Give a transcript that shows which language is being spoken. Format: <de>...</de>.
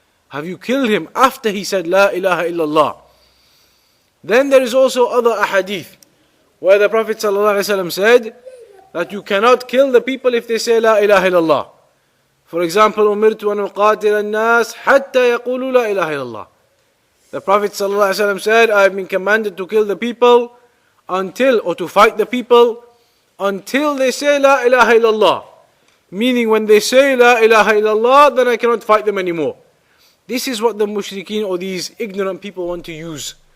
<en>Have you killed him after he said La ilaha illallah? Then there is also other ahadith where the Prophet ﷺ said that you cannot kill the people if they say La ilaha illallah. For example,</en> <ar>أمرت أن أقاتل الناس حتى يقولوا لا إله إلا الله.</ar> <en>The Prophet ﷺ said, I have been commanded to kill the people or to fight the people until they say La ilaha illallah. Meaning when they say La ilaha illallah, then I cannot fight them anymore. This is what the mushrikeen or these ignorant people want to use.</en>